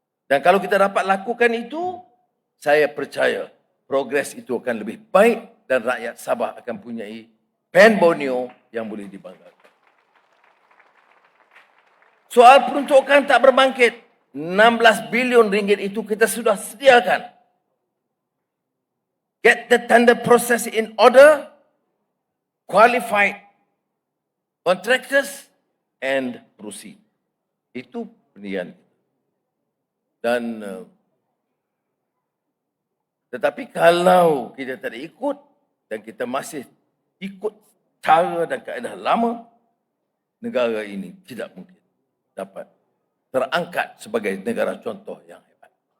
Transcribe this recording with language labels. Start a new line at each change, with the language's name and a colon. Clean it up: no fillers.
Malay: Dan kalau kita dapat lakukan itu, saya percaya progres itu akan lebih baik dan rakyat Sabah akan punyai Pen Borneo yang boleh dibanggakan. Soal peruntukan tak berbangkit. 16 bilion ringgit itu kita sudah sediakan.
English: Get the tender process in order, qualified contractors, and proceed.
Malay: Itu pendirian. Dan tetapi kalau kita tak ikut dan kita masih ikut cara dan kaedah lama, negara ini tidak mungkin dapat terangkat sebagai negara contoh yang hebat.